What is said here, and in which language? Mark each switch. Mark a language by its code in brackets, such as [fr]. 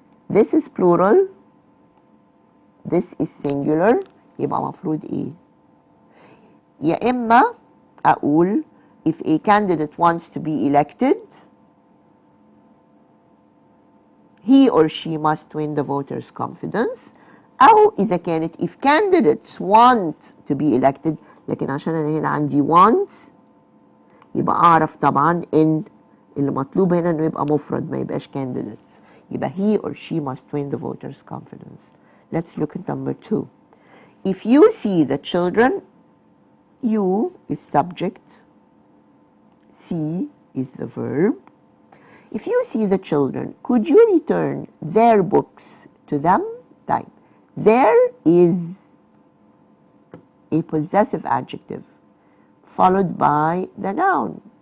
[en] This is plural. This is singular. [ar] يبقى مفروض ايه؟ يا إما أقول [en] if a candidate wants to be elected, he or she must win the voters' confidence. [ar] أو إذا كانت [en] if candidates want to be elected، [ar] لكن عشان أنا هنا عندي want يبقى أعرف طبعا إن اللي مطلوب هنا إنه يبقى مفرد ما يبقاش candidates، يبقى [en] he or she must win the voters' confidence. Let's look at number 2. If you see the children, you is subject, see is the verb. If you see the children, could you return their books to them? Type. There is a possessive adjective followed by the noun.